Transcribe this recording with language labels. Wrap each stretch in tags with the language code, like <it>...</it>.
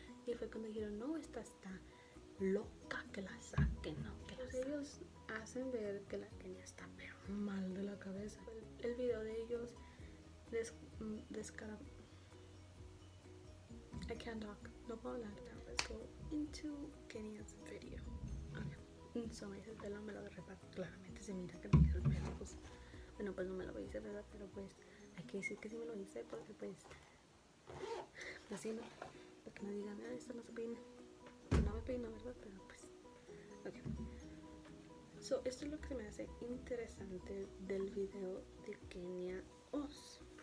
<es>Y fue cuando dijeron, no, esta está loca, que la saquen, no, que la saquen. Ellos hacen ver que la Kenia está pero mal de la cabeza. El video de ellos descara...</es> <en>I can't talk,</en> <es>no puedo hablar.</es> <en>Now let's go into Kenia's video. Okay.</en> <es>So ese pelo me lo reparto, claramente se mira que me hice el pelo, pues bueno, pues no me lo hice, ¿verdad? Pero pues hay que decir que sí me lo hice porque pues así no, para que no digan, ah, esto no se peina. No me peino, ¿verdad? Pero pues ok. So esto es lo que se me hace interesante del video de Kenia Oz.</es>